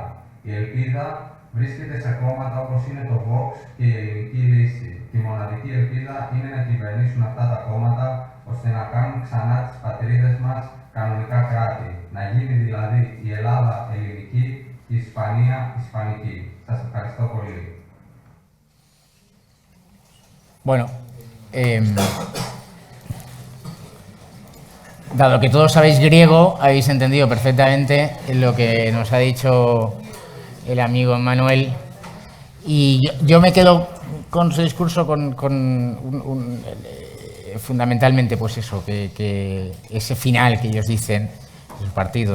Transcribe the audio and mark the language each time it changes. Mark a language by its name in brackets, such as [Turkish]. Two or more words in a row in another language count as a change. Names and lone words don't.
[Greek] Η ελπίδα βρίσκεται σε κόμματα όπως είναι το Vox και η Ελληνική Λύση. Και η μοναδική ελπίδα είναι να κυβερνήσουν αυτά τα κόμματα ώστε να κάνουν ξανά τις πατρίδες μας κανονικά κράτη. Να γίνει δηλαδή η Ελλάδα ελληνική και η Ισπανία ισπανική. Σας ευχαριστώ πολύ. [Spanish] Bueno, dado que todos sabéis griego, habéis entendido perfectamente lo que nos ha dicho el amigo Manuel. Y yo me quedo con su discurso fundamentalmente pues eso, que ese final que ellos dicen, su partido